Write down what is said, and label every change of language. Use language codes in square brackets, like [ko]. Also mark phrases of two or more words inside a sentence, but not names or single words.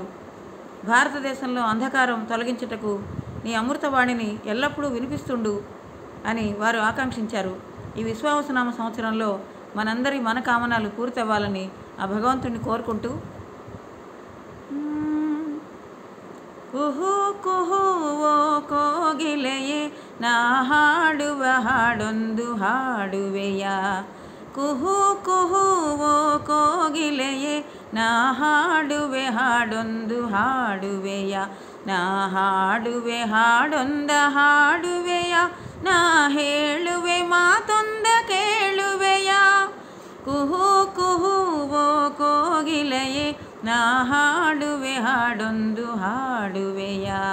[te] భారతదేశంలో అంధకారం తొలగించుటకు నీ అమృతవాణిని ఎల్లప్పుడూ వినిపిస్తుండు అని వారు ఆకాంక్షించారు. ఈ విశ్వావసనామ సంవత్సరంలో మనందరి మనకామనాలు పూర్తవ్వాలని ఆ భగవంతుడిని కోరుకుంటూ కుహు [kn] ಕುಹು ಓ ಕೋಗಿಲೆಯೇ ನಾ ಹಾಡುವ ಹಾಡೊಂದು ಹಾಡುವೆಯ ಕುಹು ಕುಹು ಓ ಕೋಗಿಲೆಯೇ ನಾ ಹಾಡುವೆ ಹಾಡೊಂದು ಹಾಡುವೆಯ ನಾ ಹಾಡುವೆ ಹಾಡೊಂದ ಹಾಡುವೆಯ ನಾ ಹೇಳುವೆ ಮಾತೊಂದ ಕೇಳುವೆಯ ಕುಹು ಕುಹು ಓ ಕೋಗಿಲೆಯೇ ನಾ ಹಾಡುವೆ ಹಾಡೊಂದು ಹಾಡುವೆಯ